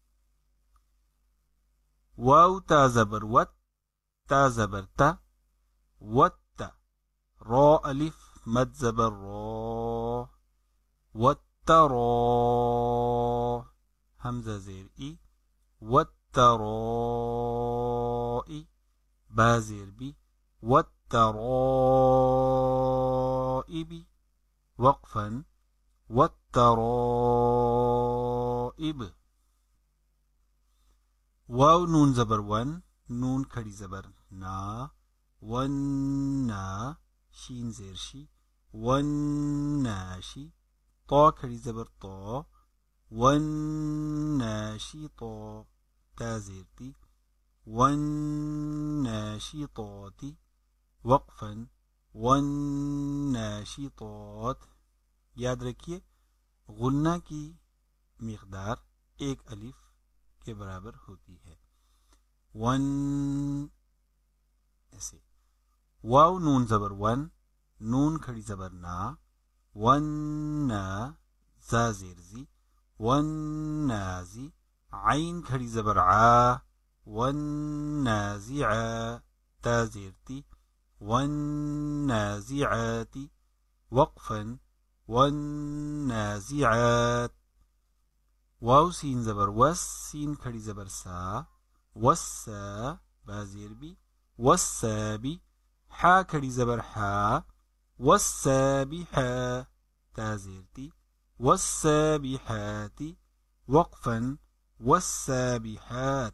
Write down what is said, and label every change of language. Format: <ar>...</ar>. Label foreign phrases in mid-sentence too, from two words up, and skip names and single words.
<ur>واو تا زبر وت، تا زبر تا، وت، را الف مد زبر را، وت را، حمزہ زیر ای، وت را ای، با زیر بی، وت را ای بی، وقفا، وت را ای ب۔ واو نون زبر ون، نون کھڑی زبر نا، ون نا، شین زیر شی، ون ناشی، طا کھڑی زبر طا، ون ناشی طا، تا زیر تی، ون ناشی طاتی، وقفا، ون ناشی طات۔ یاد رکھیے غنہ کی مقدار ایک الف کے برابر ہوتی ہے۔ ون، ایسے۔ واو نون زبر ون، نون کھڑی زبر نا، ون نا، زا زیر زی، ون نازی، عین کھڑی زبر عا، ون نازع، تا زیر تی، ون نازعاتی، وقفا، ون نازعات۔ واو سین زبر وس، سین کھڑی زبر سا، وسا، با زیر بی، وسابی، حا کھڑی زبر حا، وسابحا، تا زیر تی، وسابحاتی، وقفا، وسابحات۔</ur>